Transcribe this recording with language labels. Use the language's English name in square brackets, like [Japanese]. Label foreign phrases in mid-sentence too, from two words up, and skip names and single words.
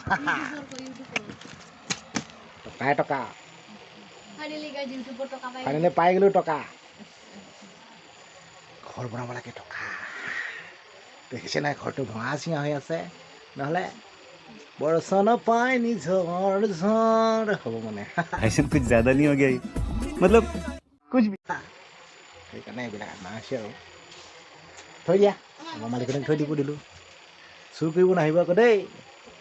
[Assamese] টকা ফাইনেলি পাই গ'লোঁ টকা ঘৰ বনাব লাগে টকা দেখিছে নাই ঘৰটো ভঙা চিঙা হৈ আছে নহ'লে বৰষুণ পাই নিজৰ ঝৰ হ'ব মানে [Hindi] ऐसे कुछ ज्यादा नहीं हो गया ये? मतलब कुछ भी [Assamese] সেইকাৰণে এইবিলাক আনা হৈছে আৰু থৈ দিয়া আমাৰ মালিকনীক থৈ দিব দিলোঁ চুৰ কৰিব নাহিব আকৌ দেই